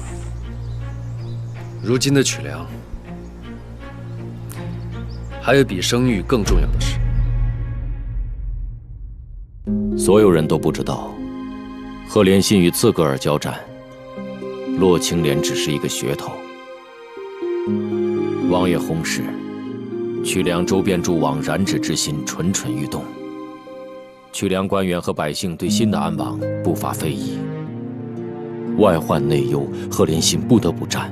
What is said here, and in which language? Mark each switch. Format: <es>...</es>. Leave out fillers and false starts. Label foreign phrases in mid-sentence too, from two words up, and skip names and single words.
<zh>如今的曲梁，還有比聲譽更重要的事。所有人都不知道，賀連信與刺格爾交戰， 洛青莲只是一个噱头。王爷薨逝，曲梁周边诸王染指之心蠢蠢欲动，曲梁官员和百姓对新的安王不乏非议。外患内忧，贺连信不得不战。</zh>